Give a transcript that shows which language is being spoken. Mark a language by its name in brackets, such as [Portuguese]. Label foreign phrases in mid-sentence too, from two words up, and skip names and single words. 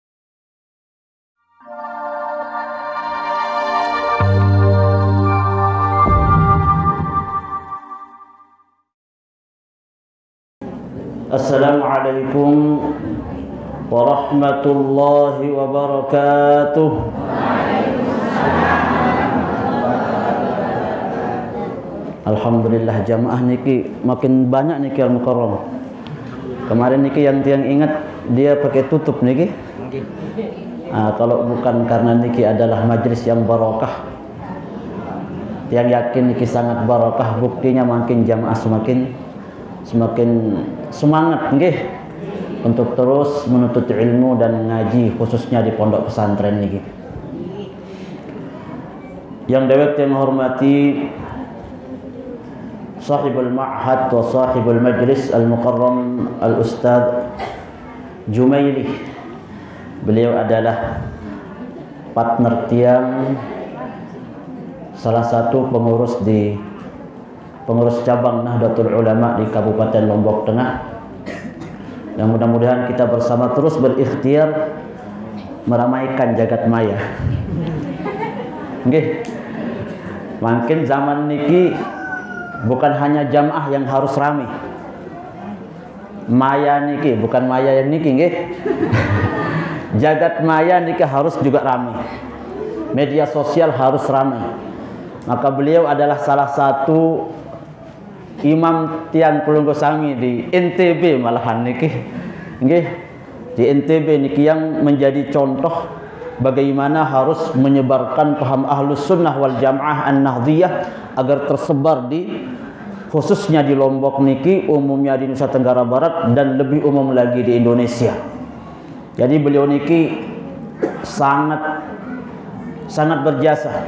[Arabic] Assalamualaikum warahmatullahi wabarakatuh. [Indonesian] Alhamdulillah jamaah niki makin banyak niki al-mukarram. Kemarin niki yang tiang ingat dia pakai tutup niki. Kalau bukan karena niki adalah majlis yang barokah, tiang yakin niki sangat barokah. Buktinya makin jamaah semakin semangat nggih untuk terus menuntut ilmu dan ngaji khususnya di pondok pesantren niki. Yang dewek yang menghormati [Arabic] sahibul ma'had wa sahibul majlis al-mukarram al-ustadz [Indonesian] Jumaili. Beliau adalah partner tiang salah satu pengurus cabang Nahdlatul Ulama di Kabupaten Lombok Tengah. Yang mudah-mudahan kita bersama terus berikhtiar meramaikan jagat maya. Nggih. Makin zaman niki bukan hanya jamaah yang harus ramai. Maya niki, bukan maya yang niki nggih. Jagat maya niki harus juga ramai. Media sosial harus ramai. Maka beliau adalah salah satu imam tiang Pelunggu Sami di NTB malahan niki. Nggih. di NTB niki yang menjadi contoh bagaimana harus menyebarkan paham [Arabic] Ahlus Sunnah wal Jamaah An-Nahdhiyah [Indonesian] agar tersebar di khususnya di Lombok niki, umumnya di Nusa Tenggara Barat dan lebih umum lagi di Indonesia. Jadi beliau niki sangat berjasa.